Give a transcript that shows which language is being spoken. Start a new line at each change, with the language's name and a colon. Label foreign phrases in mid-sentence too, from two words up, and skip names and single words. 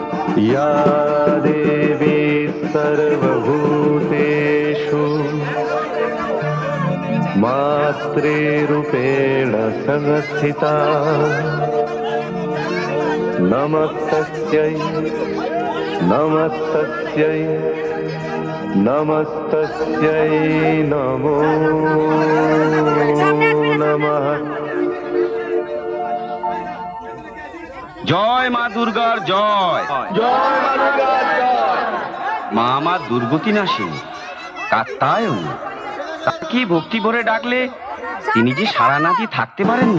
Sanskrit: या देवी सर्वभूतेषु मातृरूपेण संस्थिता नमस्तस्यै नमस्तस्यै नमस्तस्यै नमो नमः।
Bangla: জয় মা দুর্গার জয়। জয় মা দুর্গার জয়। মা আমার দুর্গতি নাশিনী কাত্যায়নী, তাকে ভক্তি ভরে ডাকলে তিনি যে সারা না দিয়ে থাকতে পারেন না।